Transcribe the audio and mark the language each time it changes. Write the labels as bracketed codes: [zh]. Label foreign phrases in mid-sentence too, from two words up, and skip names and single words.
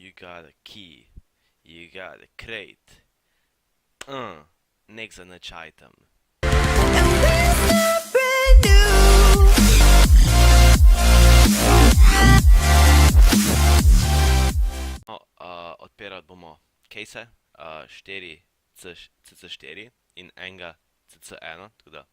[en] got a key, you got a crate. [sl] Nek za nič item. No, odpirati bomo case, 4 CC4 in enega CC1, tako da.